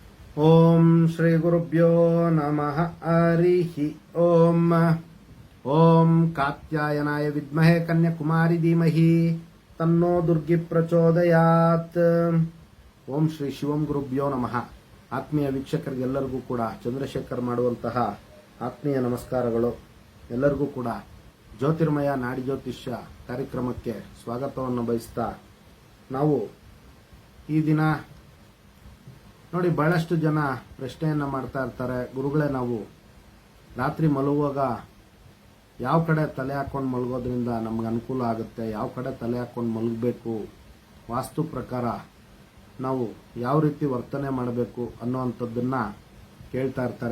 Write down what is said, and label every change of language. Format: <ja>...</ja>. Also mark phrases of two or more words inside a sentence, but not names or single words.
<sa>ಓಂ ಶ್ರೀ ಗುರುಭ್ಯೋ ನಮಃ ಹರಿಃ ಓಂ ಓಂ ಕಾತ್ಯಾಯನಾಯ ವಿದ್ಮಹೇ ಕನ್ಯಾಕುಮಾರಿ ಧೀಮಹಿ ತನ್ನೋ ದುರ್ಗಿ ಪ್ರಚೋದಯಾತ್. ಓಂ ಶ್ರೀ ಶಿವಂ ಗುರುಭ್ಯೋ ನಮಃ.</sa> <kn>ಆತ್ಮೀಯ ವೀಕ್ಷಕರಿಗೆಲ್ಲರಿಗೂ ಕೂಡ ಚಂದ್ರಶೇಖರ್ ಮಾಡುವಂತಹ ಆತ್ಮೀಯ ನಮಸ್ಕಾರಗಳು. ಎಲ್ಲರಿಗೂ ಕೂಡ ಜ್ಯೋತಿರ್ಮಯ ನಾಡಿ ಜ್ಯೋತಿಷ್ಯ ಕಾರ್ಯಕ್ರಮಕ್ಕೆ ಸ್ವಾಗತವನ್ನು ಬಯಸ್ತಾ, ನಾವು ಈ ದಿನ ನೋಡಿ ಬಹಳಷ್ಟು ಜನ ಪ್ರಶ್ನೆಯನ್ನ ಮಾಡ್ತಾ ಇರ್ತಾರೆ, ಗುರುಗಳೇ ನಾವು ರಾತ್ರಿ ಮಲಗುವಾಗ ಯಾವ ಕಡೆ ತಲೆ ಹಾಕೊಂಡು ಮಲಗೋದ್ರಿಂದ ನಮ್ಗೆ ಅನುಕೂಲ ಆಗುತ್ತೆ, ಯಾವ ಕಡೆ ತಲೆ ಹಾಕೊಂಡು ಮಲಗಬೇಕು, ವಾಸ್ತು ಪ್ರಕಾರ ನಾವು ಯಾವ ರೀತಿ ವರ್ತನೆ ಮಾಡಬೇಕು ಅನ್ನೋವಂಥದ್ದನ್ನ ಕೇಳ್ತಾ ಇರ್ತಾರೆ.</kn>